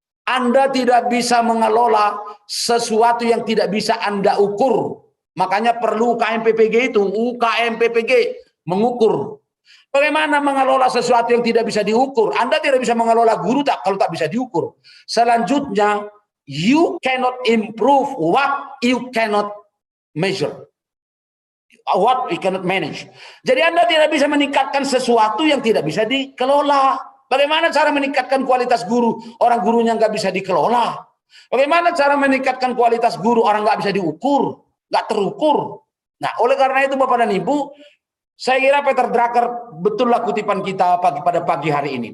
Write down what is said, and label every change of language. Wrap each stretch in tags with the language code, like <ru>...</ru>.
<id>Anda tidak bisa mengelola sesuatu yang tidak bisa Anda ukur. Makanya perlu UKM-PPG itu, UKM-PPG mengukur. Bagaimana mengelola sesuatu yang tidak bisa diukur? Anda tidak bisa mengelola guru kalau tak bisa diukur. Selanjutnya,</id> <en>you cannot improve what you cannot measure. What you cannot manage.</en> <id>Jadi Anda tidak bisa meningkatkan sesuatu yang tidak bisa dikelola. Bagaimana cara meningkatkan kualitas guru? Orang gurunya nggak bisa dikelola. Bagaimana cara meningkatkan kualitas guru? Orang nggak bisa diukur, nggak terukur. Nah, oleh karena itu Bapak dan Ibu, saya kira Peter Drucker betullah kutipan kita pada pagi hari ini.</id>